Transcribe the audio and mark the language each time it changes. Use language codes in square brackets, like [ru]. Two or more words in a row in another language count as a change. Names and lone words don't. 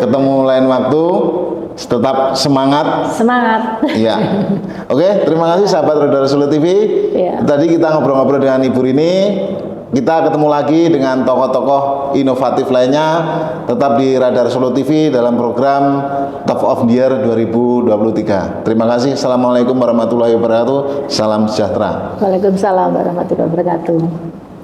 [id] Ketemu lain waktu, tetap semangat. Semangat. Iya. Oke, terima kasih sahabat Radar Solo TV. Iya. Tadi kita ngobrol-ngobrol dengan Ibu Rini. Kita ketemu lagi dengan tokoh-tokoh inovatif lainnya. Tetap di Radar Solo TV dalam program Top of the Year 2023. Terima kasih. [ar] السلام عليكم ورحمة الله وبركاته. [id] Salam sejahtera. [ar] وعليكم السلام ورحمة الله وبركاته.